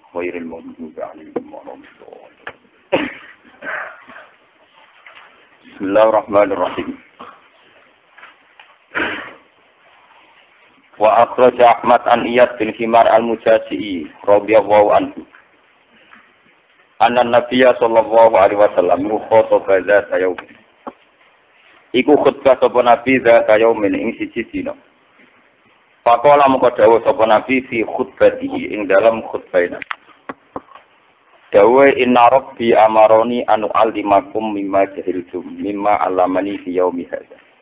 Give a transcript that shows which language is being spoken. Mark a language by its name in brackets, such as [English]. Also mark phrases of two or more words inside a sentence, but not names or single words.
[Arabic] غير المغضوب عليهم ولا الضالين. بسم الله الرحمن الرحيم. وأخرج أحمد عن عياض بن حمار المجاشعي رضي الله عنه. أن النبي صلى الله عليه وسلم خطبة ذات يوم. [Javanese] Iku khutbah sapa Nabi [Arabic] ذات يوم [Javanese] ing siji dina. Faqala mengko dawuh sapa Nabi [Arabic] في خطبته [Javanese] ing [Indonesian] dalam khutbahnya. [Arabic] Dawuh إن ربي أمرني أن أعلمكم مما جهلتم مما علمني في يومي هذا.